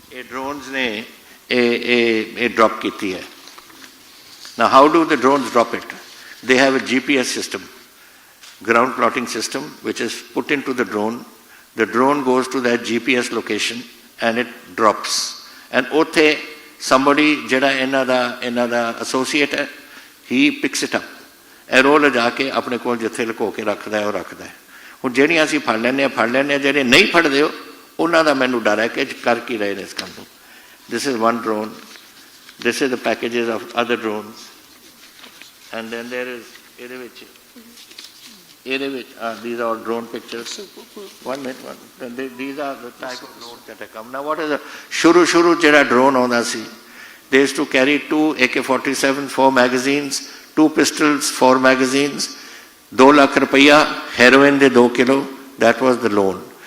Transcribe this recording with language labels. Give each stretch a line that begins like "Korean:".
Punjabi: Drones ne a drop kiti hai.
English: Now how do the drones drop it? They have a GPS system, ground plotting system, which is put into the drone. The drone goes to that GPS location and it drops. And othe somebody
Punjabi: jada ਇਹਨਾਂ ਦਾ associate ਹੈ,
English: he picks it up and
Punjabi: ਉਹ ਲਿਜਾ ਕੇ ਆਪਣੇ ਕੋਲ ਜਿੱਥੇ ਲੁਕੋ ਕੇ ਰੱਖਦਾ ਹੈ ਉਹ ਰੱਖਦਾ ਹੈ। ਹੁਣ ਜਿਹੜੀਆਂ ਅਸੀਂ ਫੜ ਲੈਂਦੇ ਹਾਂ, ਜਿਹੜੇ ਨਹੀਂ ਫੜਦੇ ਹੋ ਉਹਨਾਂ ਦਾ ਮੈਨੂੰ ਡਰ ਹੈ ਕਿ ਕਰ ਕੀ ਰਹੇ ਨੇ ਇਸ ਕੰਮ ਨੂੰ।
English: This is one drone. This is the packages of other drones. And then there is
Punjabi: ਇਹਦੇ ਵਿੱਚ
English: these are all drone pictures. One minute. These are the type of drones that have come. Now what is the shuru ਜਿਹੜਾ drone ਆਉਂਦਾ ਸੀ, they used to carry 2 AK-47, 4 magazines, 2 pistols, 4 magazines, 2 lakh rupiya,
Punjabi: heroin de 2 kilo,
English: that was the loan.